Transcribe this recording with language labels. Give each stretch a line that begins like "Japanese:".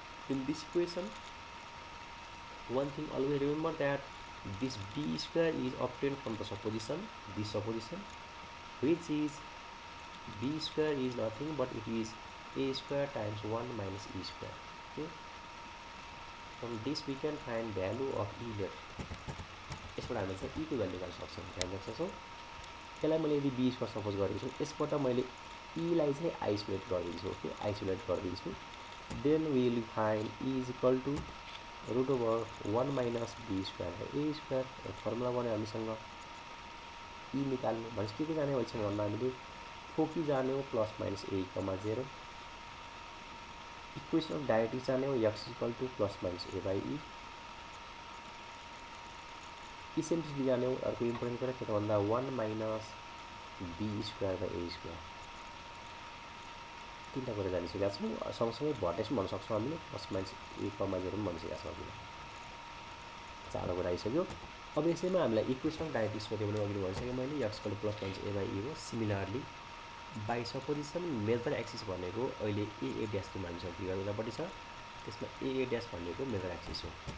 English: In this equation one thing always remember that this b square is obtained from the supposition, this supposition, which is b square is nothing but it is a square times 1 minus e square. Okay, from this we can find value of e left.
Nepali: यसबाट हामीले चाहिँ e को value निकाल्न सक्छौँ, ध्यान राख्न सक्छौँ। यसलाई मैले यदि बी स्क्वायर सपोज गरेको छु, यसबाट मैले ईलाई चाहिँ आइसोलेट गरिदिन्छु। ओके, आइसोलेट गरिदिन्छु।
English: Then we will find e is equal to root over 1 minus b square by a square.
Nepali: Formula बन्यो हामीसँग ई निकाल्नु भनेपछि के जाने भइसक्यो भन्दा हामीले फोकी जान्यौँ plus minus A comma 0। Equation of डाइरेक्ट्रिक्स जान्यौँ x equal to plus minus A by E. Eccentricity जान्यौँ अर्को इम्पोर्टेन्ट कुरा के त भन्दा 1 minus be square by A square. तीनटा कुरा जानिसकेका छौँ। सँगसँगै भर्टेक्स पनि भन्न सक्छौँ हामीले, प्लस माइनस ए कमा 0 पनि भनिसकेका छौँ हामीले। चारवटा कुरा आइसक्यो। अब यसैमा हामीलाई इक्वेसन अफ डाइरेक्ट्रिक्स सोध्यो भने अघि भनिसकेँ मैले x equal to plus minus A by E हो। Similarly by supposition major axis भनेको अहिले ए ड्यास जुन हामीसँग फिगर उतापट्टि छ त्यसमा ए ड्यास भनेको मेजर एक्सिस हो।